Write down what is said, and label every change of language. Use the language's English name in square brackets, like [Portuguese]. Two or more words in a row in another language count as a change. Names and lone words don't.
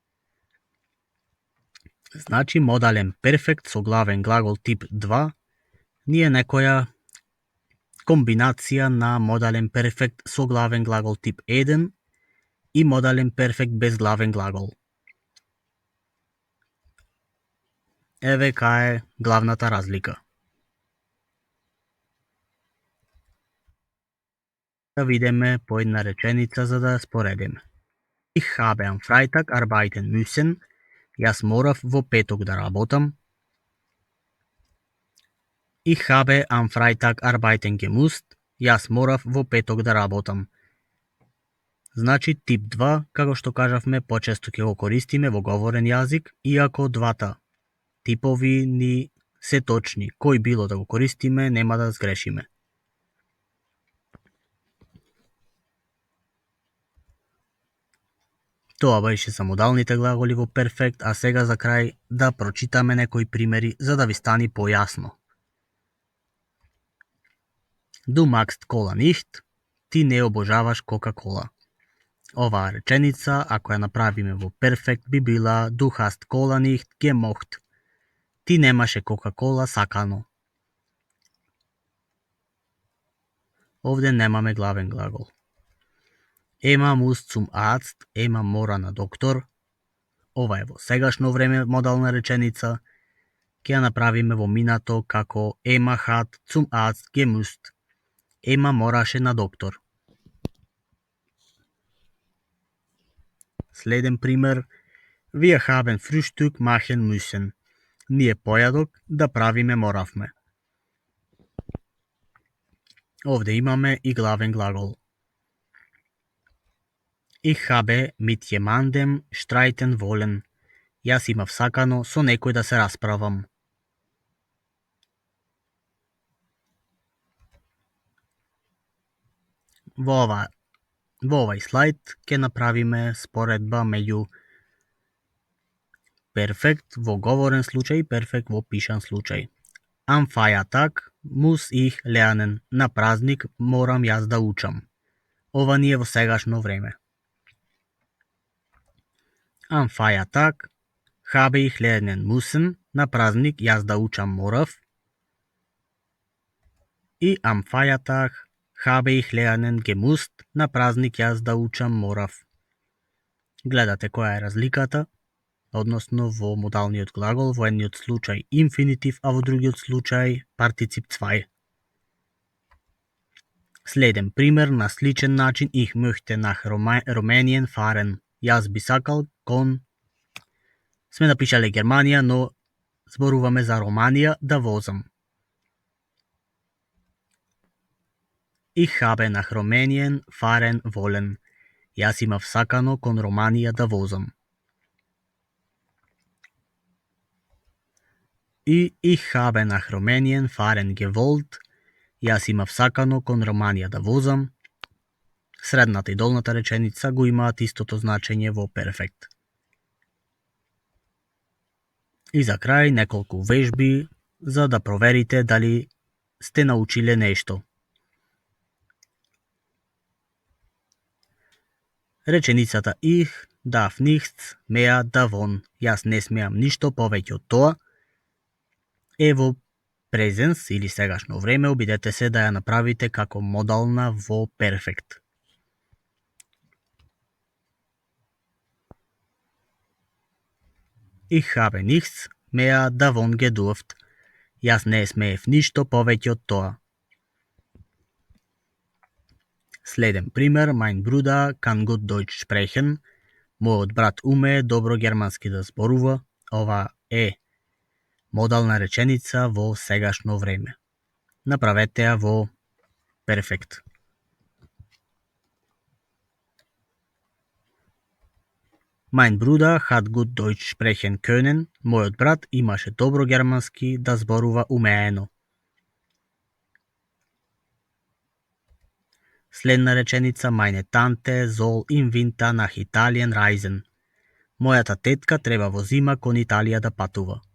[Macedonian] Значи модален перфект со главен глагол тип 2 ни е некоја комбинација на модален перфект со главен глагол тип 1 и модален перфект без главен глагол. Еве кај е главната разлика. Да видиме по една реченица за да ја споредиме. [German] Ich habe am Freitag arbeiten müssen. [Macedonian] Јас морав во петок да работам. [German] Ich habe am Freitag arbeiten gemusst. [Macedonian] Јас морав во петок да работам. Значи тип 2, како што кажавме, почесто ќе го користиме во говорен јазик, иако двата типови ни се точни. Кој било да го користиме, нема да сгрешиме. Тоа беше за модалните глаголи во перфект, а сега за крај да прочитаме некои примери за да ви стани појасно. [German] Du magst Cola nicht, [Macedonian] ти не обожаваш Кока-кола. Оваа реченица, ако ја направиме во перфект, би била [German] Du hast Cola nicht gemocht. [Macedonian] Ти немаше Кока-кола сакано. Овде немаме главен глагол. [German] Ема muss zum Arzt, [Macedonian] Ема мора на доктор. Ова е во сегашно време модална реченица. Ќе ја направиме во минато како Ема [German] hat zum Arzt gemusst. [Macedonian] Ема мораше на доктор. Следен пример. [German] Wir haben Frühstück machen müssen. [Macedonian] Ние појадок да правиме моравме. Овде имаме и главен глагол. [German] Ich habe mit jemandem streiten wollen. [Macedonian] Јас имав сакано со некој да се расправам. Во овај слайд ќе направиме споредба меѓу перфект во говорен случај и перфект во пишан случај. [German] Am Feiertag muss ich lernen. [Macedonian] На празник морам јас да учам. Ова ни е во сегашно време. [German] Am Feiertag habe ich lernen müssen. [Macedonian] На празник јас да учам морав. [German] И am Feiertag habe ich lernen gemusst. [Macedonian] На празник јас да учам морав. Гледате која е разликата, односно во модалниот глагол, во едниот случај инфинитив, а во другиот случај партицип 2. Следен пример на сличен начин [German] ich möchte nach Rumänien fahren. [Macedonian] Јас би сакал кон... Сме напишале Германија, но зборуваме за Романија да возам. [German] Ich habe nach Rumänien fahren wollen. [Macedonian] Јас имав сакано кон Романија да возам. [German] И ich habe nach Rumänien fahren gewollt. [Macedonian] Јас имав сакано кон Романија да возам. Средната и долната реченица го имаат истото значење во перфект. И за крај неколку вежби за да проверите дали сте научиле нешто. [German] Реченицата ich darf nichts mehr davon. [Macedonian] Јас не смеам ништо повеќе од тоа. Е во презенс или сегашно време, обидете се да ја направите како модална во перфект. [German] Ich habe nichts mehr davon gedurft. [Macedonian] Јас не смеев ништо повеќе од тоа. Следен пример, [German] mein Bruder kann gut Deutsch sprechen. [Macedonian] Мојот брат умее добро германски да зборува. Ова е модална реченица во сегашно време. Направете ја во перфект. [German] Mein Bruder hat gut Deutsch sprechen können. [Macedonian] Мојот брат имаше добро германски да зборува умеено. Следна реченица, [German] meine Tante soll im Winter nach Italien reisen. [Macedonian] Мојата тетка треба во зима кон Италија да патува.